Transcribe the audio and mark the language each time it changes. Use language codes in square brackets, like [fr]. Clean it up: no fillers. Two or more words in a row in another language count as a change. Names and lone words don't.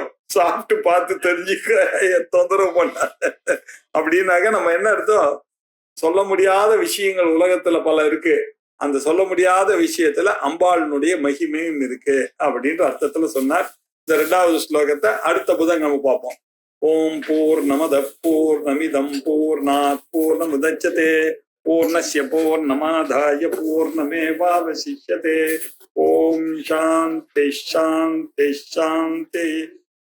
[ta] சாப்பிட்டு பார்த்து தெரிஞ்சுக்க, தொந்தரவு பண்ண அப்படின்னாக்க நம்ம என்ன அர்த்தம்? சொல்ல முடியாத விஷயங்கள் உலகத்துல பல இருக்கு. அந்த சொல்ல முடியாத விஷயத்துல அம்பாளினுடைய மகிமையும் இருக்கு அப்படின்ற அர்த்தத்துல சொன்னார். இந்த 2வது ஸ்லோகத்தை அடுத்த புதன் நம்ம பார்ப்போம். [sa] ॐ पूर्णमद पूर्णमिदम् पूर्णात् पूर्णमुदच्यते पूर्णस्य पूर्णमादाय पूर्णमेवावशिष्यते. ॐ शान्ति शान्ति शान्ति.